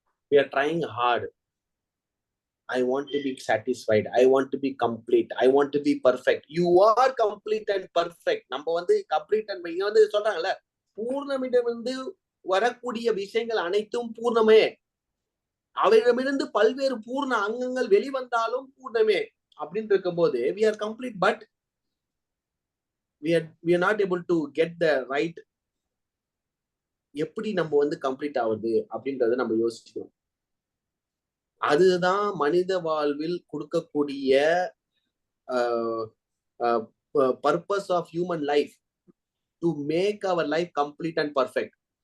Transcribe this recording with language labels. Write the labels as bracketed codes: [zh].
[en] We are trying hard. I want to be satisfied. I want to be complete. I want to be perfect. You are complete and perfect. [ta] நம்ம வந்து complete and இங்க வந்து சொல்றாங்கல்ல, பூர்ணமிடமிருந்து வரக்கூடிய விஷயங்கள் அனைத்தும் பூர்ணமே. அவையிடமிருந்து பல்வேறு பூர்ண அங்கங்கள் வெளிவந்தாலும் பூர்ணமே அப்படின்னு இருக்கும்போது [en] we are complete, but we are not able to get the right. [ta] எப்படி நம்ம வந்து கம்ப்ளீட் ஆகுது அப்படின்றத நம்ம யோசிக்கணும். அதுதான் மனித வாழ்வில் கொடுக்கக்கூடிய [en] Purpose of human life, to make our life complete and perfect.